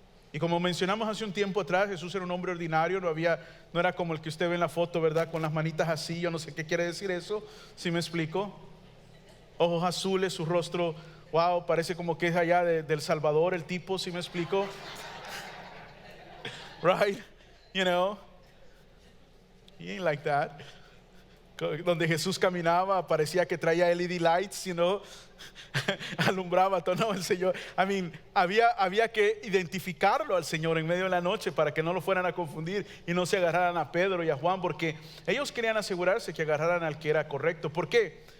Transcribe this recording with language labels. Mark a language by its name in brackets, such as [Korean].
[Spanish] Y como mencionamos hace un tiempo atrás, Jesús era un hombre ordinario, no era como el que usted ve en la foto, ¿verdad? Con las manitas así, yo no sé qué quiere decir eso, ¿sí me explico? Ojos azules, su rostro, wow, parece como que es allá del Salvador el tipo, ¿sí me explico? [English] Right, you know, he ain't like that. [Spanish] Donde Jesús caminaba, parecía que traía LED lights, you know, alumbraba todo, no, el Señor, había que identificarlo al Señor en medio de la noche para que no lo fueran a confundir y no se agarraran a Pedro y a Juan, porque ellos querían asegurarse que agarraran al que era correcto. ¿Por qué?